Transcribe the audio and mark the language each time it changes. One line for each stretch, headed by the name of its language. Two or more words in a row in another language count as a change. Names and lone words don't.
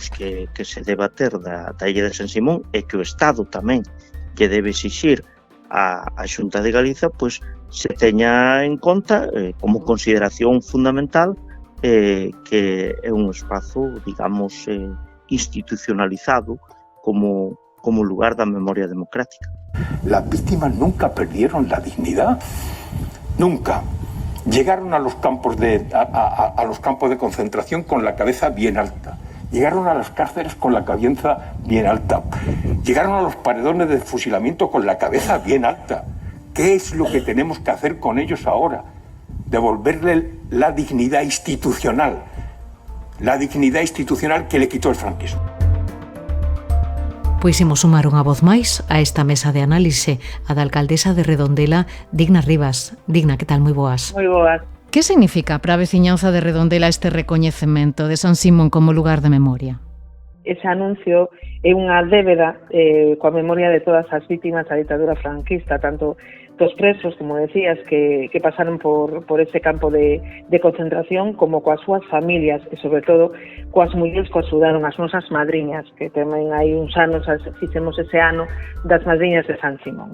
Galician: que se deba ter da Illa de San Simón e que o Estado tamén lle debe exixir a Xunta de Galiza, pois se teña en conta como consideración fundamental que é un espazo, digamos, institucionalizado como lugar da memoria democrática.
Spanish: Las víctimas nunca perdieron la dignidad, nunca. Llegaron a los campos de concentración con la cabeza bien alta. Llegaron a las cárceles con la cabeza bien alta. Llegaron a los paredones de fusilamiento con la cabeza bien alta. ¿Qué es lo que tenemos que hacer con ellos ahora? Devolverle la dignidad institucional. La dignidad institucional que le quitó el franquismo.
Galician: Pois imos sumar unha voz máis a esta mesa de análise, a da alcaldesa de Redondela, Digna Rivas. Digna, que tal? Moi boas. Moi boas. Que significa para a veciñanza de Redondela este recoñecemento de San Simón como lugar de memoria? Ese anuncio é unha débeda coa memoria de todas as vítimas da ditadura franquista, tanto dos presos, como decías, que pasaron por ese campo de concentración, como coas súas familias e, sobre todo, coas mulleres que axudaron, as nosas madriñas, que tamén hai uns anos, fixemos ese ano das madriñas de San Simón.